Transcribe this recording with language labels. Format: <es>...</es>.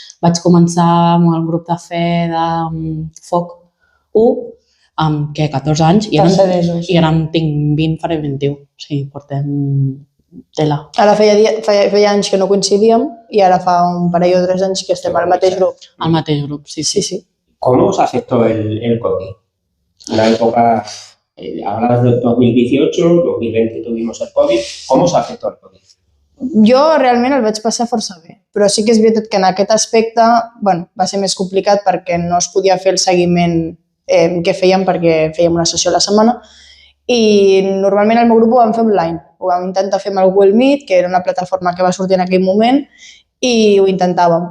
<ca>Vaig començar amb el grup de fe de Foc 1 amb 14 anys i ara en tinc 20, faré 21, o sigui, portem tela. Ara feia anys que no coincidíem i ara fa un parell o 3 anys que estem al mateix grup. Al mateix grup, sí.</ca> <es>¿Cómo os afectó el COVID? Una época, hablabas de 2018, 2020 tuvimos el COVID. ¿Cómo os afectó el COVID?</es> <ca>Jo realment el vaig passar força bé, però sí que és veritat que en aquest aspecte va ser més complicat perquè no es podia fer el seguiment que fèiem perquè fèiem una sessió a la setmana i normalment el meu grup ho vam fer online. Ho vam intentar fer amb el Google Meet, que era una plataforma que va sortir en aquell moment, i ho intentàvem.</ca>